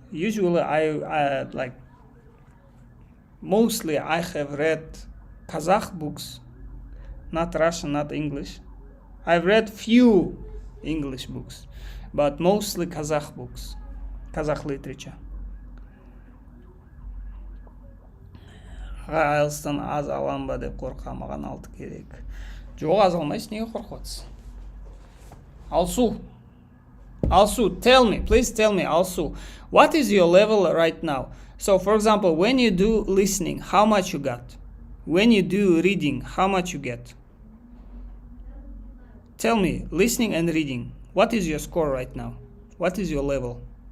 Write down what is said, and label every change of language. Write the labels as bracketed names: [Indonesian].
[English] Usually I mostly I have read Kazakh books, not Russian, not English. I've read few English books, but mostly Kazakh books, Kazakh literature. [Kazakh] IELTS-тан аз алам ба деп қорқам, маған 6 керек. Жоқ, аз алмайсың, неге қорқып отырсың? [English] Alsu, tell me, please tell me, Alsu, what is your level right now? So, for example, when you do listening, how much you got? When you do reading, how much you get? Tell me, listening and reading, what is your score right now? What is your level?